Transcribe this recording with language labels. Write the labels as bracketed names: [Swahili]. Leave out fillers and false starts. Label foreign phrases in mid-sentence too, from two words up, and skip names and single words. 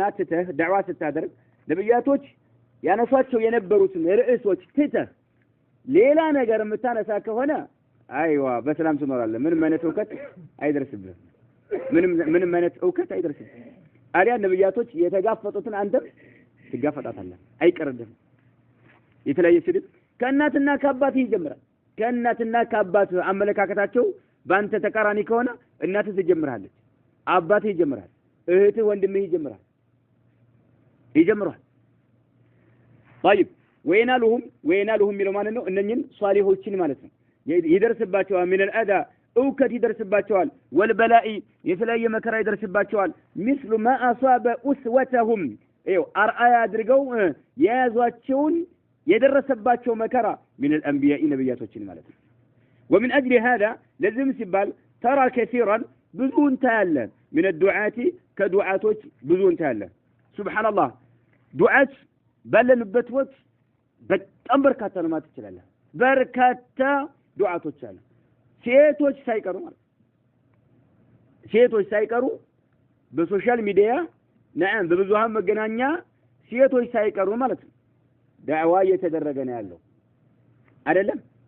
[Amharic] ትተህ ዳዕዋ ስታደርግ ነብያቶች ያነሷቸው የነበሩትን ርዕሶች ትተህ ሌላ ነገር የምታነሳ ከሆነ አይዋ በሰላም ትኖራለህ ምንም አይነት እውቀት አይደርስብህም ምንም አይነት እውቀት አይደርስብህም አሪያ ነብያቶች የተጋፈጡትን አንተም ትጋፈጣታለህ አይቀርልህም የተለያየ ስድብ ከእናትና ከአባት ይጀምራል ከእናትና ከአባት አመለካከታቸው ባንተ ተቃራኒ ከሆነ እናትህ ትጀምራለች አባትህ ይጀምራል እህትህ ወንድምህ ይጀምራል [Arabic] طيب وينالهم [Amharic] ሚለው ማለት ነው እነኝን ሷሊሆችን ማለት ነው ይደርስባቸዋል [Arabic] من الأذى [Amharic] እውከት ይደርስባቸዋል والبلاء የተለያየ መከራ ይደርስባቸዋል [Arabic] مثل ما أصاب أسوتهم [Amharic] አርአያ አድርገው የያዟቸውን የደረሰባቸው መከራ [Arabic] من الأنبياء [Amharic] ነብያቶችን ማለት ነው [Arabic] ومن أجل هذا لازم [Amharic] ሲባል [Arabic] ترى كثيرا [Amharic] ብዙን ታያለ [Arabic] من الدعاة [Amharic] كدعاتዎች ብዙን ታያለ [Arabic] سبحان الله [Amharic] ዱዓት ባለንበት ወቅት በጣም በርካታ ነው ማለት ይችላል በርካታ ዱዓቶች አሉ ሴቶች ሳይቀሩ በሶሻል ሚዲያ نعم በብዙሃን መገናኛ ሴቶች ሳይቀሩ ማለት ነው ዳዕዋ እየተደረገ ነው ያለው አይደለም